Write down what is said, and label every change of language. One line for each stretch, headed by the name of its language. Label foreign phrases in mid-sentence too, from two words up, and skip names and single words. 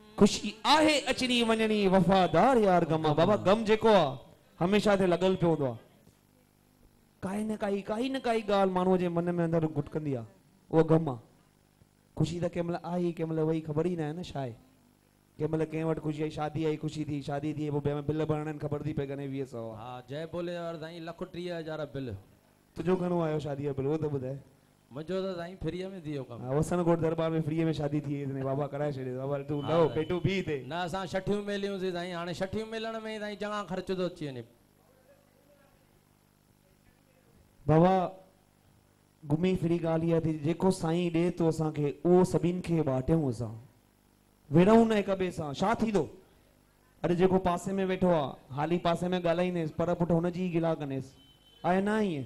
Sindhi: ख़ुशी आहे अचणी वञणी वफ़ादार यार गम आहे। बाबा गम जेको आहे हमेशा ते लगल पियो हूंदो आहे। काई न काई ॻाल्हि माण्हूअ जे मन में अंदरि गुटकंदी आहे, उहो ग़म आहे। ख़ुशी त कंहिं महिल आई, कंहिं महिल वई, ख़बर ई न आहे न छा आहे। कंहिं महिल कंहिं वटि ख़ुशी आई, शादी आई, ख़ुशी थी, शादी थी, पोइ ॿिए बिल भरणा आहिनि, ख़बर थी पए घणे 20,100 आहे। हाँ जय बोलेवार साईं 1,30,000 बिल। तुंहिंजो घणो आयो शादी जो बिल उहो त ॿुधाए। मुझो तो साईं फ्री में दियो कम। वसनकोट दरबार में फ्री में शादी थी वई, बाबा कराए छॾे। बाबा तूं लहो पेटू बी थे ना असां छठियूं मेलियूं से साईं, हाणे छठियूं मेलण में साईं चङा ख़र्च तो अची वञे। बाबा घुमी फिरी ॻाल्हि इहा थी, जेको साईं ॾे थो असांखे उहो सभिनि खे बांटियूं, असां विढ़ूं न हिक ॿिए सां। छा थींदो अरे जेको पासे में वेठो आहे हाली पासे में ॻाल्हाईंदेसि, पर पुटु हुनजी ई गिला कंदेसि, आहे न ईअं?